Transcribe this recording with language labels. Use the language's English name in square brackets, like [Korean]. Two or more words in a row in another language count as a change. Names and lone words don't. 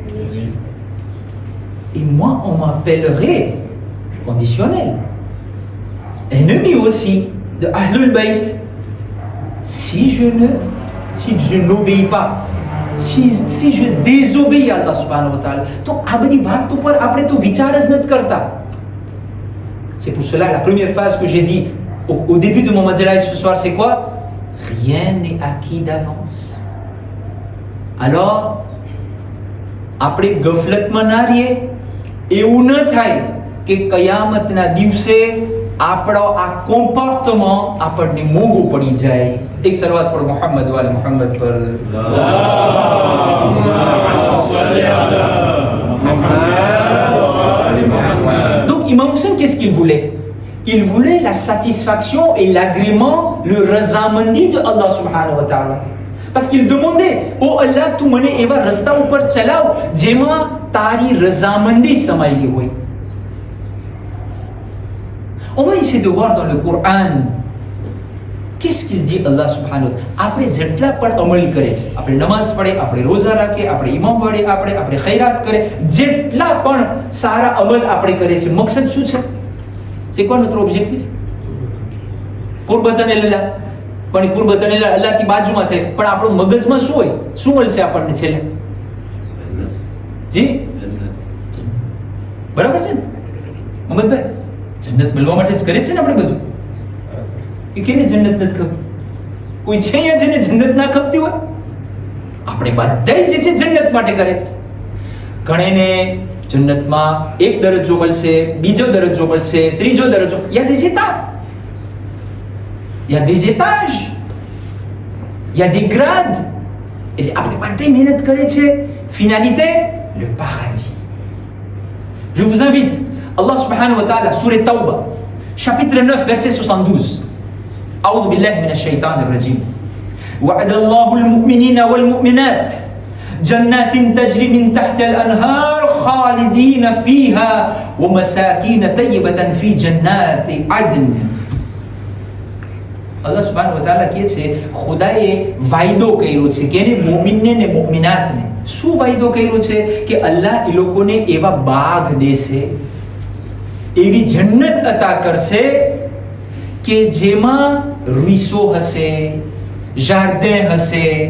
[French] Et moi, on m'appellerait conditionnel. Ennemi aussi de Ahlul Bayt. Si je n'obéis pas, si je désobéis à Allah [Arabic] سبحانه وتعالى, [Gujarati] તો આ બધી વાત ઉપર આપણે તો વિચાર જ નથી કરતા. [French] C'est pour cela la première phrase que j'ai dit au début de mon majlis ce soir, c'est quoi? Rien n'est acquis d'avance. [Gujarati] Alors આપણે ગફલતમાં ના રહીએ. એવું ન થાય કે કયામતના દિવસે આપણો આ કોમ્પોર્ટમેન્ટ આપણને મોંઘું પડી જાય. એક સલવાત પર મોહમ્મદ વાલે મોહમ્મદ પર. [French] Donc Imam Hussein, qu'est-ce qu'il voulait? Il voulait la satisfaction et l'agrément, le razamandi de Allah [Arabic] سبحانه وتعالى. [French] Parce qu'il demandait, oh Allah, tu [Gujarati] મને એવા રસ્તા ઉપર ચલાવ જેમાં તારી રઝામંદી સમાયેલી હોય. [French] On va essayer de voir dans le Coran qu'est-ce qu'il dit Allah [Arabic] سبحانه وتعالى. [Gujarati] આપણે જેટલા પણ અમલ કરે છે, આપણે નમાઝ પઢે, આપણે રોઝા રાખે, આપણે ઇમામ વડે, આપણે ખૈરાત કરે, જેટલા પણ સારા અમલ આપણે કરે છે, મકસદ શું છે? [French] C'est quoi notre objectif? [Gujarati] કુરબતન અલ્લાહ, પણ કુરબતન અલ્લાહથી બાજુમાં થાય, પણ આપણો મગજમાં શું હોય? શું મળશે આપણને છેલ્લે? જી બરાબર છે ને મોહમ્મદભાઈ? જન્નત મળવા માટે જ કરે છે ને આપણે બધું. કે કેને જન્નત નથી ખપતી? કોઈ છે અહીંયા જેને જન્નત ના ખપતી હોય? આપણે બધા જે છે જન્નત માટે કરે છે. ઘણેને જન્નતમાં એક દરજ્જો મળશે, બીજો દરજ્જો મળશે, ત્રીજો દરજ્જો. [French] Il y a des étapes, il y a des étages, il y a des grades. [Gujarati] એટલે આપણે બધા મહેનત કરે છે. [French] Finalité, le paradis. Je vous invite, Allah [Arabic] سبحانه وتعالى, [French] Sourate Tawbah, chapitre 9, verset 72. [Arabic] أعوذ بالله من الشيطان الرجيم. وعد الله المؤمنين والمؤمنات جنات تجري من تحت الأنهار خالدين فيها ومساكين طيبة في جنات عدن. الله سبحانه وتعالى [Gujarati] કહે છે ખુદાએ વાયદો કર્યો છે કે એને મોમિનને ને મોમિનાતને શું વાયદો કર્યો છે કે અલ્લાહ એ લોકોને એવા બાગ દેશે, એવી જન્નત અતા કરશે કે જેમાં રૂઈસો હશે, જાર્ડેન હશે.